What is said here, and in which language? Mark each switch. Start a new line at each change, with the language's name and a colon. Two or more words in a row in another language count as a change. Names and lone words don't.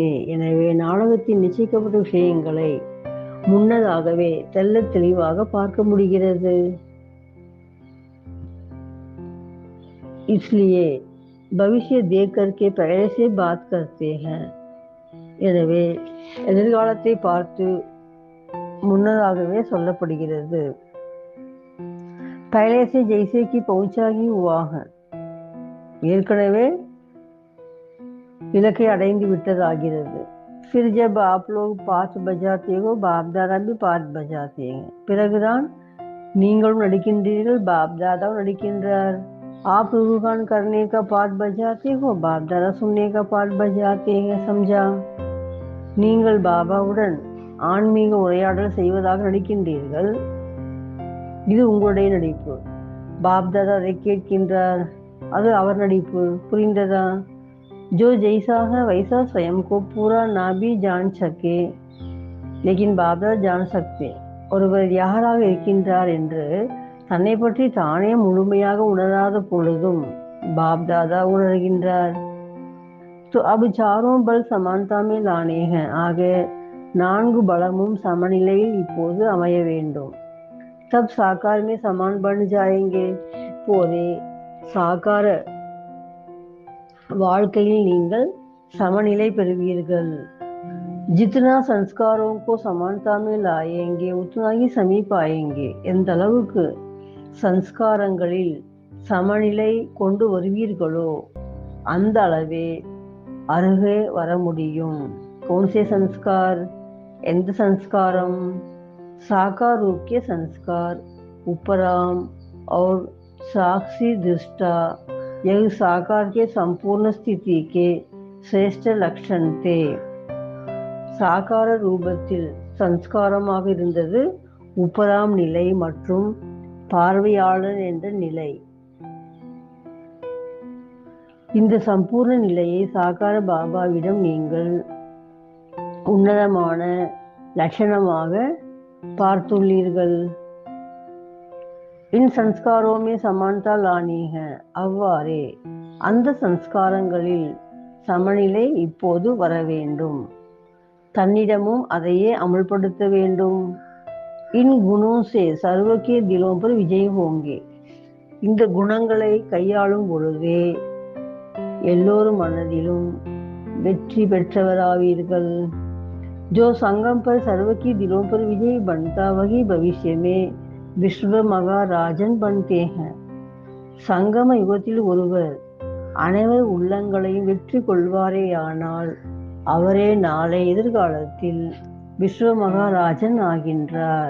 Tamil: எனவே நாடகத்தின் நிச்சயிக்கப்பட்ட விஷயங்களை முன்னதாகவே தெளிவாக பார்க்க முடிகிறது.
Hindi: इसलिए भविष्य देख करके पहले से बात करते हैं.
Tamil: எனவே எதிர்காலத்தை பார்த்து முன்னதாகவே சொல்லப்படுகிறது.
Hindi: पहले से जैसे कि पहुंचा ही हुआ है.
Tamil: ஏற்கனவே இலக்கை அடைந்து விட்டதாகிறது.
Hindi: फिर जब आप लोग 5 बजाते हो बाप दादा भी 5 बजाते हैं.
Tamil: பிறகுதான் நீங்களும் நடிக்கின்றீர்கள், பாப் தாதாவும் நடிக்கின்றார்.
Hindi: आप रूहान करने का 5 बजाते हो, बाप दादा सुनने का 5 बजाते हैं. समझा?
Tamil: நீங்கள் பாபாவுடன் ஆன்மீக உரையாடல் செய்வதாக நடிக்கின்றீர்கள். இது உங்களுடைய நடிப்பு. பாப் தாதா அதை கேட்கின்றார். அது அவர் நடிப்பு. புரிந்ததா?
Hindi: जो जैसा है वैसा स्वयं को पूरा ना भी जान सके लेकिन बाप दादा जान सकते.
Tamil: ஒருவர் யாராக இருக்கின்றார் என்று தன்னை பற்றி தானே முழுமையாக உணராத பொழுதும் பாப் தாதா உணர்கின்றார்.
Hindi: तो अब चारों बल समानता में लाने हैं.
Tamil: ஆக 4 பலமும் சமநிலையில் இப்போது அமைய வேண்டும்.
Hindi: तब साकार में समान बन जाएंगे.
Tamil: இப்போதே சாகார வாழ்க்கையில் நீங்கள் சமநிலை பெறுவீர்கள்.
Hindi: जितना संस्कारों को समानता में लाएंगे उतना ही समीप आएंगे.
Tamil: எந்த அளவுக்கு சன்ஸ்காரங்களில் சமநிலை கொண்டு வருவீர்களோ அந்த அளவே அருகே வர முடியும்.
Hindi: कौन से संस्कार?
Tamil: எந்த சம்ஸ்காரம்?
Hindi: साकार रूप के संस्कार उपराम और साक्षी दृष्टा यह साकार के संपूर्ण स्थिति के श्रेष्ठ लक्षण थे.
Tamil: சாகார ரூபத்தில் சன்ஸ்காரமாக இருந்தது உபராம் நிலை மற்றும் பார்வையாளர் என்ற நிலை. இந்த சம்பூர்ண நிலையை சாகார பாபாவிடம் நீங்கள் உன்னதமான லட்சணமாக பார்த்துள்ளீர்கள்.
Hindi: इन संस्कारों में समानता लानी है.
Tamil: அவ்வாறே அந்த சன்ஸ்காரங்களில் சமநிலை இப்போது வர வேண்டும். தன்னிடமும் அதையே அமல்படுத்த வேண்டும்.
Hindi: इन गुणों से सर्व के दिलों पर विजय होंगे.
Tamil: இந்த குணங்களை கையாளும் பொழுதே எல்லோரும் மனதிலும் வெற்றி பெற்றவராவீர்கள்.
Hindi: जो संगम पर सर्व की दिलों पर विजय बनता वही भविष्य में विश्व மகாராஜன் बनते हैं.
Tamil: சங்கம யுகத்தில் ஒருவர் அனைவர் உள்ளங்களையும் வெற்றி கொள்வாரேயானால் அவரே நாளை எதிர்காலத்தில் விஸ்வ மகாராஜன் ஆகின்றார்.